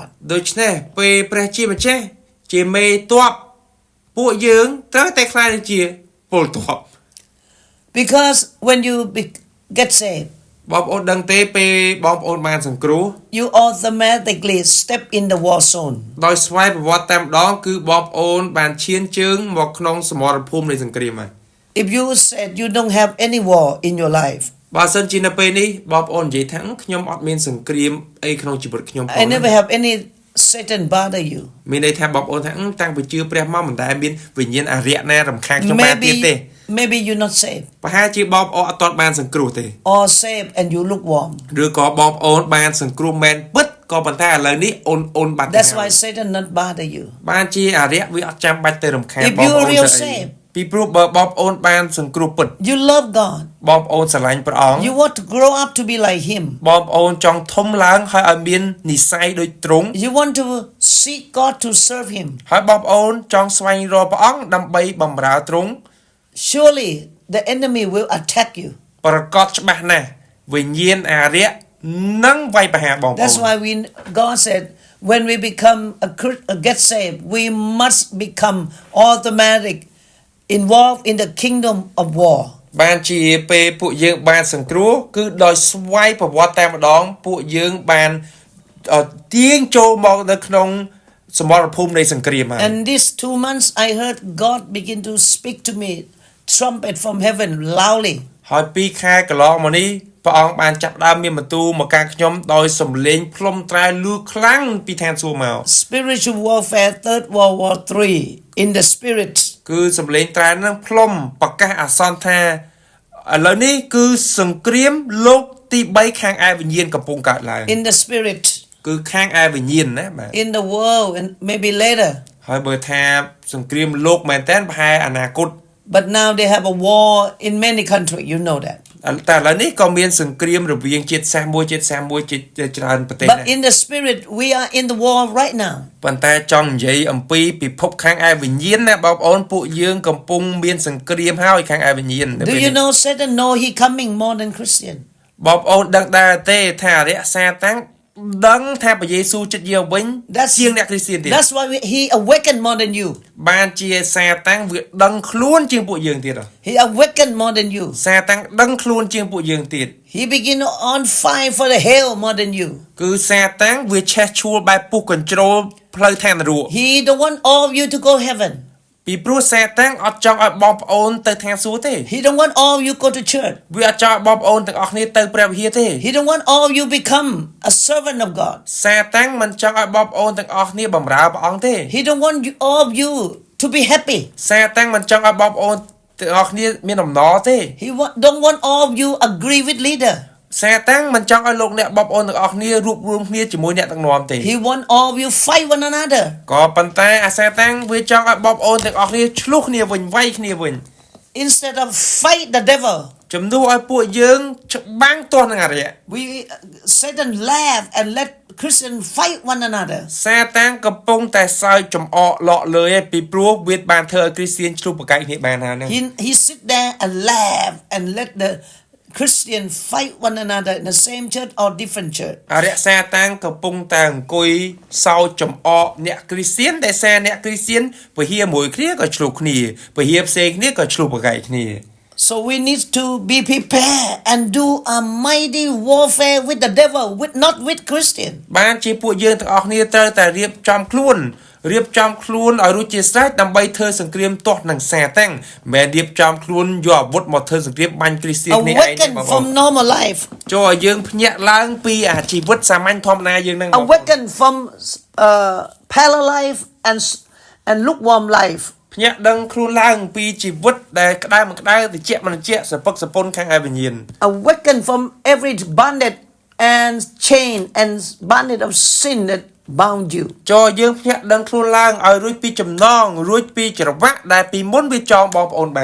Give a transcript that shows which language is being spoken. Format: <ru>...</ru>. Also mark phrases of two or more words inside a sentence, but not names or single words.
<km>ដូច្នេះពេលព្រះជាម្ចាស់ជាមេទ័ពពួកយើងត្រូវតែខ្លាចទៅជាពលទ័ព</km> <en>Because when you get saved,</en> <km>បងប្អូនដឹងទេពេលបងប្អូនបានសង្គ្រោះ</km> <en>you automatically step in the war zone.</en> <km>ដោយស្វ័យប្រវត្តិតែម្ដងគឺបងប្អូនបានឈានជើងមកក្នុងសមរភូមិនៃសង្គ្រាមហើយ</km> <en>If you said you don't have any war in your life,</en> <km>បើសិនជានៅពេលនេះបងប្អូននិយាយថាខ្ញុំអត់មានសង្គ្រាមអីក្នុងជីវិតខ្ញុំផង</km> <en>I never have any Satan bother you.</en> <km>មានន័យថាបងប្អូនថាតាំងពីជឿព្រះមកមិនដែលមានវិញ្ញាណអារក្សណារំខានខ្ញុំបានទៀតទេ</km> <en>Maybe you're not saved.</en> <km>ប្រហែលជាបងប្អូនអត់ទាន់បានសង្គ្រោះទេ</km> <en>Or saved and you look warm.</en> <km>ឬក៏បងប្អូនបានសង្គ្រោះមែនពិតក៏ប៉ុន្តែឥឡូវនេះអូនបាត់ទៅ</km> <en>That's why Satan not bother you.</en> <km>បានជាអារក្សវាអត់ចាំបាច់ទៅរំខាន</km> <en>If</en> <km>បង</km> <en>you</en> <km>ប្អូន</km> <en>real</en> <km>ទៅអី</km> <en>saved,</en> <km>ពីព្រោះបើបងប្អូនបានសង្គ្រោះពិត</km> <en>you love God.</en> <km>បងប្អូនស្រឡាញ់ព្រះអង្គ</km> <en>You want to grow up to be like Him.</en> <km>បងប្អូនចង់ធំឡើងហើយឲ្យមាននិស្ស័យដូចទ្រង់</km> <en>You want to seek God to serve Him.</en> <km>ហើយបងប្អូនចង់ស្វែងរកព្រះអង្គដើម្បីបម្រើទ្រង់</km> <en>Surely the enemy will attack you.</en> <km>ប្រកបច្បាស់ណាស់វិញ្ញាណអារក្សនឹងវាយប្រហារបងប្អូន</km> <en>That's why God said when we become get saved, we must become automatic involved in the kingdom of war.</en> <km>បានជាពេលពួកយើងបានសង្គ្រោះគឺដោយស្វ័យប្រវត្តិតែម្ដងពួកយើងបានទាញចូលមកនៅក្នុងសមរភូមិនៃសង្គ្រាមហើយ</km> <en>And these 2 months I heard God begin to speak to me trumpet from heaven loudly.</en> <km>ហើយ2ខែកន្លងមកនេះព្រះអង្គបានចាប់ផ្ដើមមានបន្ទូលមកកាន់ខ្ញុំដោយសំឡេងផ្លុំត្រែលឺខ្លាំងពីឋានសួគ៌មក</km> <en>Spiritual warfare, Third World War 3 in the spirit.</en> <km>គឺសំឡេងត្រែលហ្នឹងផ្លុំប្រកាសអាសន្នថាឥឡូវនេះគឺសង្គ្រាមលោកទី3ខាងឯវិញ្ញាណកំពុងកើតឡើង</km> <en>In the spirit.</en> <km>គឺខាងឯវិញ្ញាណណាបាទ</km> <en>In the world and maybe later.</en> <km>ហើយបើថាសង្គ្រាមលោកមែនតើប្រហែលអនាគត</km> <en>But now they have a war in many countries. You know that.</en> <km>តែឥឡូវនេះក៏មានសង្គ្រាមរវាងជាតិសាសន៍មួយជាច្រើនប្រទេសដែរ</km> <en>But in the spirit, we are in the war right now.</en> <km>ប៉ុន្តែចង់និយាយអំពីពិភពខាងឯវិញ្ញាណណាបងប្អូនពួកយើងកំពុងមានសង្គ្រាមហើយខាងឯវិញ្ញាណ</km> <en>Do you know Satan know he coming more than Christian?</en> <km>បងប្អូនដឹងដែរទេថាអរិយសាតាំងដឹងថាព្រះយេស៊ូវចិត្តយកវិញជាងអ្នកគ្រីស្ទានទៀត</km> <en>That's why he awakened more than you.</en> <km>បានជាសាតាំងវាដឹងខ្លួនជាងពួកយើងទៀត</km> <en>He awakened more than you.</en> <km>សាតាំងដឹងខ្លួនជាងពួកយើងទៀត</km> <en>He begin on fire for the hell more than you.</en> <km>គឺសាតាំងវាឆេះឈួលបែបពុះកញ្ជ្រោលផ្លូវឋាននរក</km> <en>He don't want all of you to go heaven.</en> <km>ពីព្រោះសាតាំងអត់ចង់ឲ្យបងប្អូនទៅឋានសួគ៌ទេ</km> <en>He don't want all of you go to church.</en> <km>វាអត់ចង់ឲ្យបងប្អូនទាំងអស់គ្នាទៅព្រះវិហារទេ</km> <en>He don't want all of you become a servant of God.</en> <km>សាតាំងមិនចង់ឲ្យបងប្អូនទាំងអស់គ្នាបម្រើព្រះអង្គទេ</km> <en>He don't want all of you to be happy.</en> <km>សាតាំងមិនចង់ឲ្យបងប្អូនទាំងអស់គ្នាមានអំណរទេ</km> <en>He don't want all of you agree with leader.</en> <km>សាតាំងមិនចង់ឲ្យលោកអ្នកបងប្អូនទាំងអស់គ្នារួបរวมគ្នាជាមួយអ្នកដឹកនាំទេ</km> <en>He want all of you fight one another.</en> <km>ក៏ប៉ុន្តែអាសាតាំងវាចង់ឲ្យបងប្អូនទាំងអស់គ្នាឆ្លោះគ្នាវិញវាយគ្នាវិញ</km> <en>Instead of fight the devil.</en> <km>ជំនួសឲ្យពួកយើងច្បាំងទាស់នឹងអរិយ</km> <en>Satan laugh and let Christian fight one another.</en> <km>សាតាំងកំពុងតែសើចចំអកលក់លើឯពីព្រោះវាបានធ្វើឲ្យគ្រីស្ទានឆ្លោះប្រកែកគ្នាបានហើយហ្នឹង</km> <en>He sit there and laugh and let the Christian fight one another in the same church or different church.</en> <km>អរិយសាតាំងកំពុងតែអង្គុយសោចចំអកអ្នកគ្រីស្ទានដែលសារអ្នកគ្រីស្ទានពហិមួយគ្នាក៏ឆ្លោះគ្នាពហិផ្សេងគ្នាក៏ឆ្លោះប្រកែកគ្នា</km> <en>So we need to be prepared and do a mighty warfare with the devil, not with Christian.</en> <km>បានជាពួកយើងទាំងអស់គ្នាត្រូវតែរៀបចំខ្លួនឲ្យរួចជាស្រេចដើម្បីធ្វើសង្គ្រាមទាស់នឹងសាតាំងមិនរៀបចំខ្លួនយកអាវុធមកធ្វើសង្គ្រាមបាញ់គ្រីស្ទាននេះឯង</km> <en>Awaken from normal life.</en> <km>ចូលឲ្យយើងភ្ញាក់ឡើងពីអាជីវិតសាមញ្ញធម្មតាយើងហ្នឹង</km> <en>Awaken from parallel life and lukewarm life.</en> <km>ភ្ញាក់ដឹងខ្លួនឡើងពីជីវិតដែលក្តៅមិនក្តៅត្រជាក់មិនត្រជាក់សពឹកសពន់ខាងឯវិញ្ញាណ</km> <en>Awaken from every bondage and chain and bondage of sin that bound you.</en> <km>ចូលយើងភ្ញាក់ដឹងខ្លួនឡើងឲ្យរួចពីចំណងរួចពីច្រវាក់ដែលពីមុនវាចងបងប្អូនបាន</km>